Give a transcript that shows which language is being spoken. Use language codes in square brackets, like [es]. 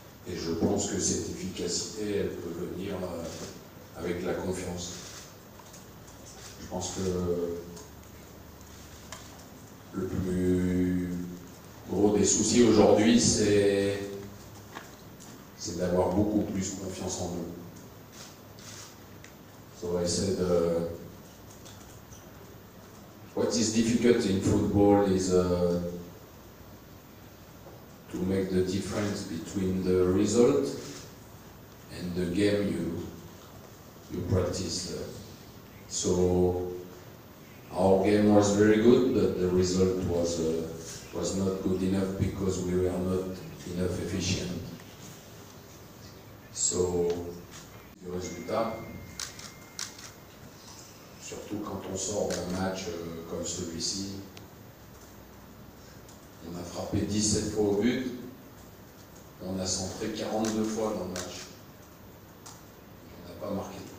[fr] Et je pense que cette efficacité, elle peut venir avec la confiance. Je pense que le plus gros des soucis aujourd'hui, c'est d'avoir beaucoup plus confiance en nous. [en] So I said, what is difficult in football is to make the difference between the result and the game you practice. So our game was very good, but the result was not good enough because we were not enough efficient. [fr] So, du résultat, surtout quand on sort d'un match comme celui-ci, on a frappé 17 fois au but, on a centré 42 fois dans le match. On n'a pas marqué.